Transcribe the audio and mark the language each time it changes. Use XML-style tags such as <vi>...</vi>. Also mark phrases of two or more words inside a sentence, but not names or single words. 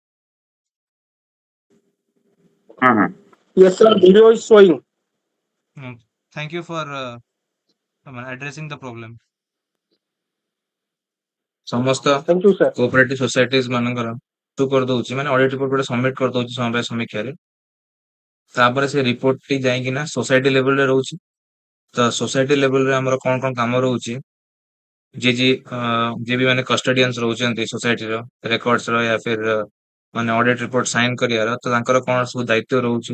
<en>Yes, sir. Video is showing. Thank you for addressing the problem.</en> <or>ସମସ୍ତ</or> <en>Thank you, sir. cooperative societies</en> <or>ମାନଙ୍କର ଇସ୍ୟୁ କରିଦଉଛି, ମାନେ</or> <en>audit report</en> <or>ଗୋଟେ ସବମିଟ କରିଦଉଛି ସମବାୟ ସମୀକ୍ଷାରେ, ତାପରେ ସେ ରିପୋର୍ଟ ଟି ଯାଇକିନା</or> <en>society level</en> <or>ରହୁଛି। ତ</or> <en>society level</en> <or>ଆମର କଣ କଣ କାମ ରହୁଛି, ଯିଏ ବି ମାନେ କଷ୍ଟଡିଆନ୍ସ ରହୁଛନ୍ତି ସୋସାଇଟିର ରେକର୍ଡସର</or> <hi>या फिर</hi> <or>ମାନେ</or> <en>audit report sign</en> <or>କରିବାର, ତ ତାଙ୍କର କଣ ସବୁ ଦାୟିତ୍ୱ ରହୁଛି।</or>